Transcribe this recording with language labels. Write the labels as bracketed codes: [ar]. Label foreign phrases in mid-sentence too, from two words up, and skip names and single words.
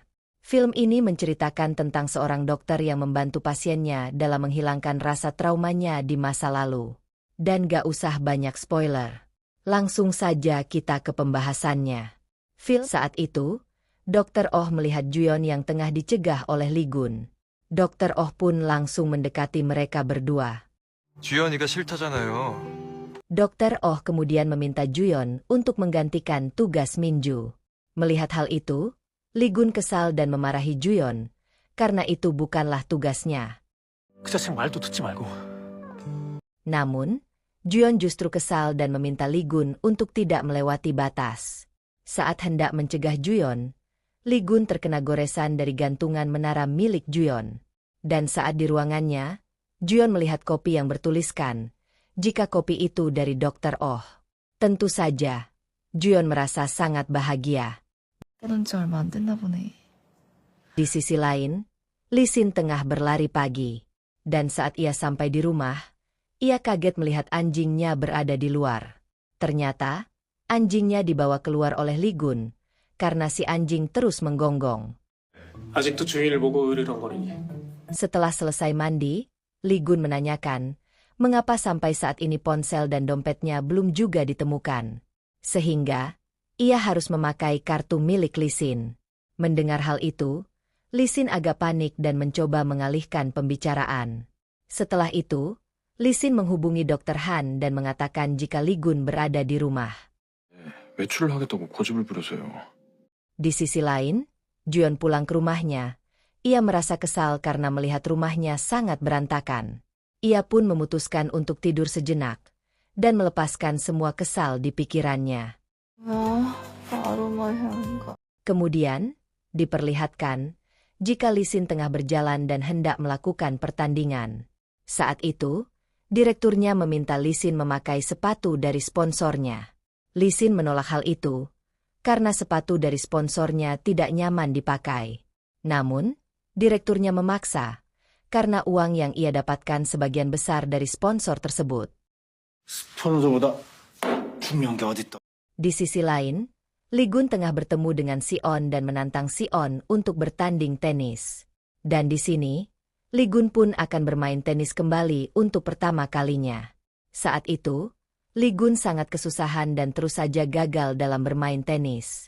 [id] Film ini menceritakan tentang seorang dokter yang membantu pasiennya dalam menghilangkan rasa traumanya di masa lalu. Dan gak usah banyak spoiler. Langsung saja kita ke pembahasannya. Film saat itu, Dr. Oh melihat Juyeon yang tengah dicegah oleh Lee Gun. Dr. Oh pun langsung mendekati mereka berdua. [ko] 주연이가 싫다잖아요. [id] Dr. Oh kemudian meminta Juyeon untuk menggantikan tugas Minju. Melihat hal itu, Lee Gun kesal dan memarahi Juyeon, karena itu bukanlah tugasnya. [ko] 그 자식 말도 듣지 말고. [id] Namun, Juyeon justru kesal dan meminta Lee Gun untuk tidak melewati batas. Saat hendak mencegah Juyeon, Lee Gun terkena goresan dari gantungan menara milik Juyeon. Dan saat di ruangannya, Juyeon melihat kopi yang bertuliskan, jika kopi itu dari Dr. Oh. Tentu saja, Juyeon merasa sangat bahagia. [ko] 그런 지 얼마 안 됐나 보네. [id] Di sisi lain, Lee Sin tengah berlari pagi. Dan saat ia sampai di rumah, ia kaget melihat anjingnya berada di luar. Ternyata, anjingnya dibawa keluar oleh Lee Gun, karena si anjing terus menggonggong. [ko] 아직도 주인을 보고 으르렁거리니. [id] Setelah selesai mandi, Lee Gun menanyakan, mengapa sampai saat ini ponsel dan dompetnya belum juga ditemukan. Sehingga, ia harus memakai kartu milik Lee Sin. Mendengar hal itu, Lee Sin agak panik dan mencoba mengalihkan pembicaraan. Setelah itu, Lee Sin menghubungi Dr. Han dan mengatakan jika Lee Gun berada di rumah. [ko] 외출을 하겠다고 고집을 부려서요. [id] Di sisi lain, Juyeon pulang ke rumahnya. Ia merasa kesal karena melihat rumahnya sangat berantakan. Ia pun memutuskan untuk tidur sejenak dan melepaskan semua kesal di pikirannya. Kemudian, diperlihatkan jika Lee Sin tengah berjalan dan hendak melakukan pertandingan. Saat itu, direkturnya meminta Lee Sin memakai sepatu dari sponsornya. Lee Sin menolak hal itu, karena sepatu dari sponsornya tidak nyaman dipakai. Namun, direkturnya memaksa, karena uang yang ia dapatkan sebagian besar dari sponsor tersebut. [ko] 스폰서보다 중요한 게 어딨다. [id] Di sisi lain, Lee Gun tengah bertemu dengan Si-on dan menantang Si-on untuk bertanding tenis. Dan di sini, Lee Gun pun akan bermain tenis kembali untuk pertama kalinya. Saat itu, Lee Gun sangat kesusahan dan terus saja gagal dalam bermain tenis.